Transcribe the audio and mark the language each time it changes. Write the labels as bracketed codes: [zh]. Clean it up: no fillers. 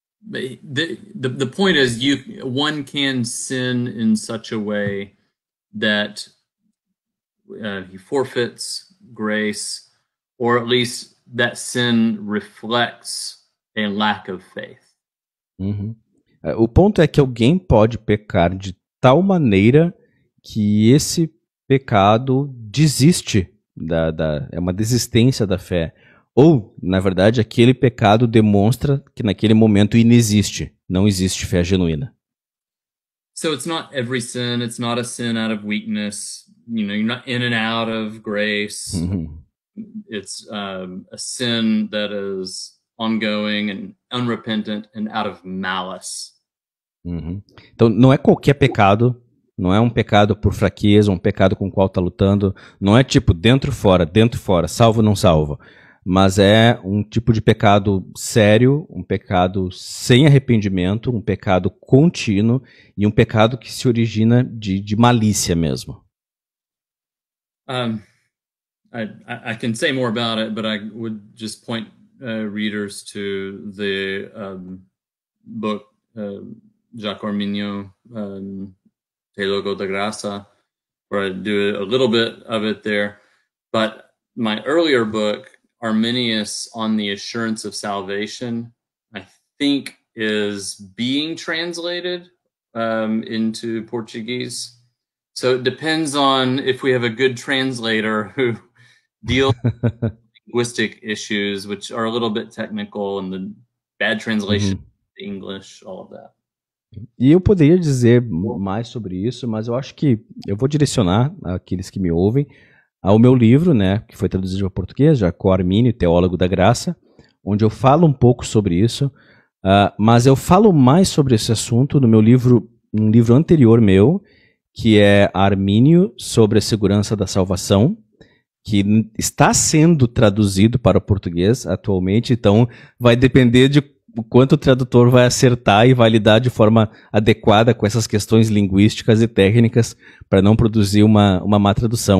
[en] The point is, one can sin in such a way that he forfeits grace, or at least that sin reflects a lack of faith. Uhum. [pt] O ponto é que alguém pode pecar de tal maneira que esse pecado desiste, é uma desistência da fé. Ou, na verdade, aquele pecado demonstra que naquele momento inexiste, não existe fé genuína. [en] So it's not every sin, it's not a sin out of weakness, you're not in and out of grace. Uhum. It's a sin that is ongoing and unrepentant and out of malice. Uhum. [pt] Então, não é qualquer pecado, não é um pecado por fraqueza, um pecado com o qual está lutando, não é tipo dentro, fora, salvo, não salvo, mas é um tipo de pecado sério, um pecado sem arrependimento, um pecado contínuo e um pecado que se origina de malícia mesmo. [en] I can say more about it, but I would just point readers to the book Jacques Arminio, Teólogo da Graça, where I do a little bit of it there. But my earlier book, Arminius on the Assurance of Salvation, I think is being translated into Portuguese. So it depends on if we have a good translator who deals with linguistic issues, which are a little bit technical, and the bad translation to English, all of that. [pt] E eu poderia dizer mais sobre isso, mas eu acho que eu vou direcionar aqueles que me ouvem ao meu livro, né, que foi traduzido para português, Jacques Arminio, Teólogo da Graça, onde eu falo um pouco sobre isso, mas eu falo mais sobre esse assunto no meu livro, um livro anterior meu, que é Armínio sobre a Segurança da Salvação, que está sendo traduzido para o português atualmente, então vai depender de o quanto o tradutor vai acertar e vai lidar de forma adequada com essas questões linguísticas e técnicas para não produzir uma má tradução.